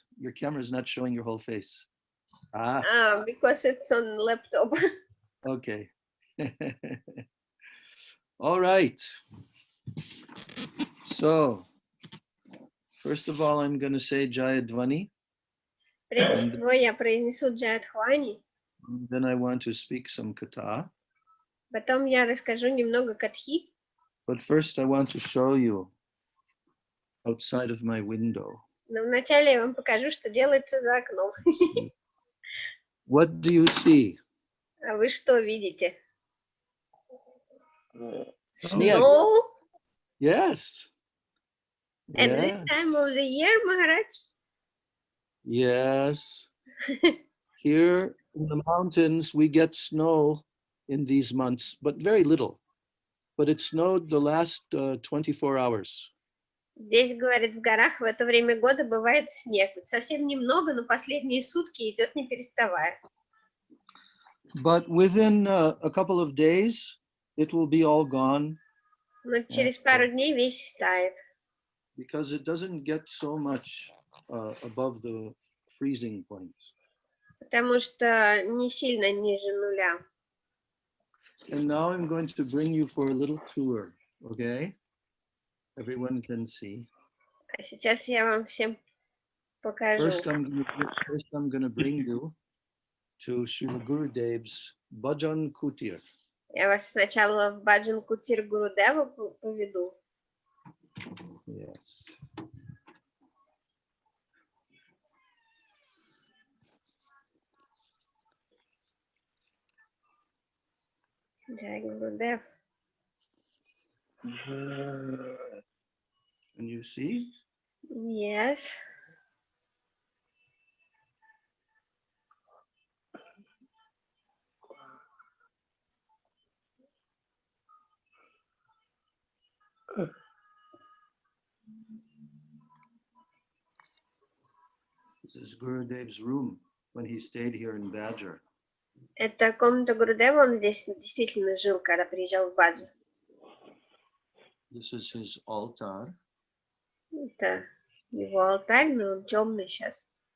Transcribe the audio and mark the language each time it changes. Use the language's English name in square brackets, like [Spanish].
[English] Your camera's not showing your whole face. Ah, Because it's on laptop. okay. All right. So, first of all, I'm going to say Jayadvani. [Russian] Прежде всего я произнесу Джайадхвани, [English] Then I want to speak some katha. [Russian] потом я расскажу немного катхи. [English] But first, I want to show you outside of my window. [Russian] Но вначале я вам покажу, что делается за окном. [English] What do you see? [Russian] А вы что видите? [English] Snake. Snow? Yes. At Yes. this time of the year, Maharaj? Yes. Here in the mountains, we get snow in these months, but very little. But it snowed the last 24 hours. [Russian] Здесь, говорит, в горах в это время года бывает снег. Совсем немного, но последние сутки идет не переставая. [English] But within a couple of days, it will be all gone [Russian] Но через пару дней весь стает. [English] because it doesn't get so much above the freezing point. [Russian] Потому что не сильно ниже нуля. [English] And now I'm going to bring you for a little tour, okay? Everyone can see. [Russian] А сейчас я вам всем покажу. [English] First, I'm going to bring you to Srila Gurudev's Bhajan Kutir. [Russian] Я вас сначала в Баджан Кутир Гурудева поведу. [English] Yes. [Russian] Джай Гурудев. [English] Can you see? Yes. This is Gurudev's room when he stayed here in Badger. [Russian] Это комната Гурудева, он здесь действительно жил, когда приезжал в Баджан. [English] This is his altar. [Russian] Это его алтарь, но он темный сейчас.